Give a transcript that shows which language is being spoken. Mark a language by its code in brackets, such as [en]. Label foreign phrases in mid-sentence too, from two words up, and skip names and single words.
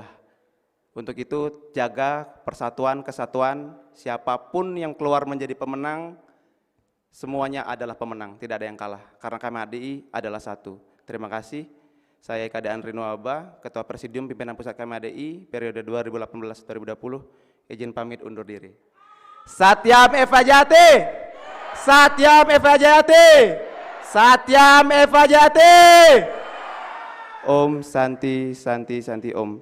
[id] Untuk itu, jaga persatuan, kesatuan, siapapun yang keluar menjadi pemenang, semuanya adalah pemenang, tidak ada yang kalah. Karena KMHDI adalah satu. Terima kasih. Saya Eka Andri Nuaba, Ketua Presidium Pimpinan Pusat KMHDI, periode 2018-2020, izin pamit undur diri. [sa] सत्यम् एव जयति! सत्यम् एव जयति! सत्यम् एव जयति। ॐ शान्तिः शान्तिः शान्तिः ॐ.